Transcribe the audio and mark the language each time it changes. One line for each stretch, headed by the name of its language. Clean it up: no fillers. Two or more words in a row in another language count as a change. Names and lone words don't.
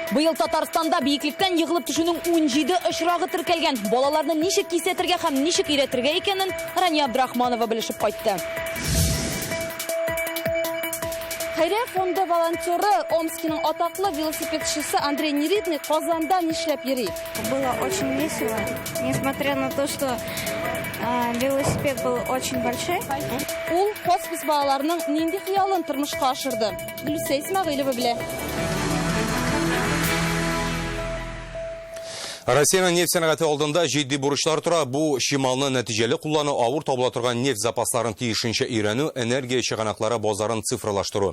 Tatar: Быел Татарстанда биеклектән егылып төшүнең 17 очрагы теркәлгән. Балаларны ничек кисәтергә һәм ничек өйрәтергә икәнен Рания Абдрахманова белешеп кайтты. Хәйрия фонды волонтеры Омскиның атаклы велосипедчысы Андрей Неридный Казанда нишләп йөри.
Russian: Было очень весело, несмотря на то, что велосипед был очень большой.
Tatar: Ул хоспис балаларының нинди хыялын тормышка ашырды. Гөлсә Исмәгыйлова белә. Россиянең нефть сәнәгате алдында җитди бурычлар тора. Бу шималны нәтиҗәле куллану, авыр табыла торган нефть запасларын тиешенчә өйрәнү, энергия чыганаклары базарын цифрлаштыру.